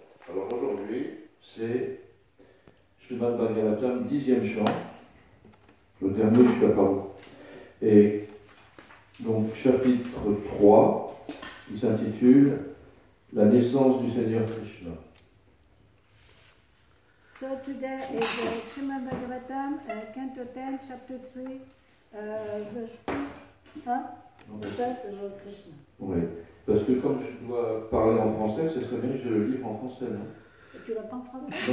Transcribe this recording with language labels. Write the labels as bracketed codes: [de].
[fr] Alors aujourd'hui, c'est Srimad Bhagavatam, 10e chant, le dernier jusqu'à Paro. Et donc chapitre 3, qui s'intitule La naissance du Seigneur Krishna. [en] So today is Srimad Bhagavatam, Canto 10, Chapter 3, verse 2. [fr] Hein? Krishna. Oui, parce que comme je dois parler en français, ce serait bien que je le livre en français, non? Et tu l'as pas en français?